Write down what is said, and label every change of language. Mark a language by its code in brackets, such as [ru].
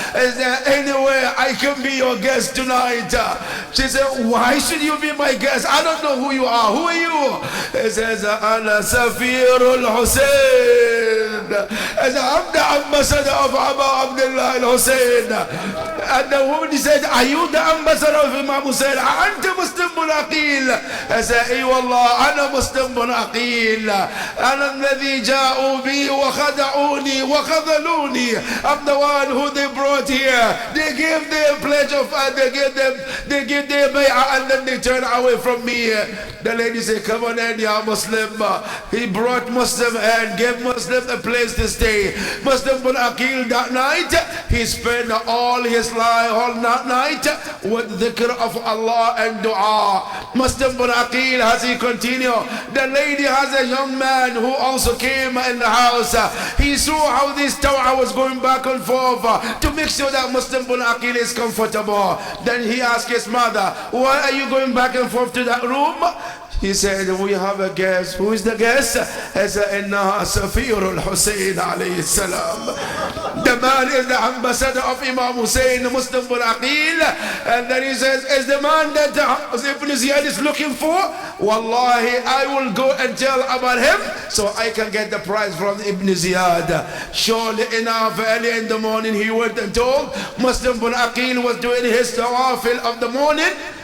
[en] Is there anywhere I can be your guest tonight? She said, why should you be my guest? I don't know who you are. Who are you? He says, [ar] Ana Safirul Hussein. [en] As I'm the ambassador of Abu Abdullah al-Hussein. And the woman said, are you the ambassador of Imam Hussein? [ar] أنت مسلم بن عقيل. [en] I said, [ar] أي والله أنا مسلم بن عقيل. أنا الذي جاءوا بي وخدعوني وخذلوني. [en] I'm the one who they brought here. They gave their pledge of they gave their bay'ah and then they turned away from me. The lady said, come on in, ya Muslim. He brought Muslim and gave Muslim a place to stay. Muslim bin Aqil that night, he spent all his life, all that night with dhikr of Allah and dua. Muslim bin Aqil, as he continued, the lady has a young man who also came in the house. He saw how this tower was going back and forth to make sure that Muslim bin Aqil is comfortable. Then he asked his mother, why are you going back and forth to that room? He said, we have a guest. Who is the guest? [ar] He said, إِنَّهَا سَفِيرُ الْحُسَيْنِ عَلَيْهِ السَّلَامِ. [en] The man is the ambassador of Imam Hussein, Muslim bin Aqil. And then he says, is the man that Ibn Ziyad is looking for? Wallahi, I will go and tell about him so I can get the prize from Ibn Ziyad. Surely enough, early in the morning he went and told Muslim bin Aqil was doing his tawafil of the morning.